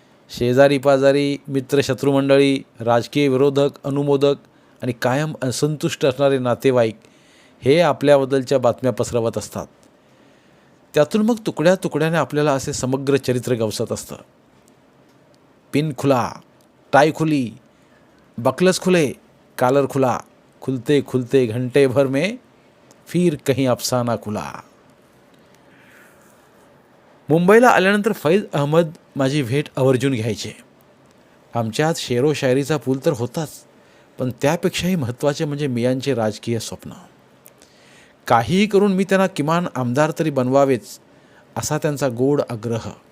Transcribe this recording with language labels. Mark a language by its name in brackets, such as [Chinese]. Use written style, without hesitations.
[Marathi] शेजारी पाजारी, मित्र शत्रुमंडळी, राजकीय विरोधक, अनुमोदक आणि कायम असंतुष्ट असणारे नातेवाईक हे आपल्याबद्दलच्या बातम्या पसरवत असतात. त्यातून मग तुकड्या तुकड्याने आपल्याला असे समग्र चरित्र गवसत असतं. [Hindi] पिन खुला, टाय खुली, बकलस खुले, कॉलर खुला, खुलते खुलते घंटे भर में फिर कहीं अफसाना खुला. [Marathi] मुंबईला आल्यानंतर फैज अहमद माझी भेट आवर्जून घ्यायचे. आमच्यात शेरो शायरीचा पूल तर होताच, पण त्यापेक्षाही महत्त्वाचे म्हणजे मियांचे राजकीय स्वप्न. काहीही करून मी त्यांना किमान आमदार तरी बनवावेच असा त्यांचा गोड आग्रह.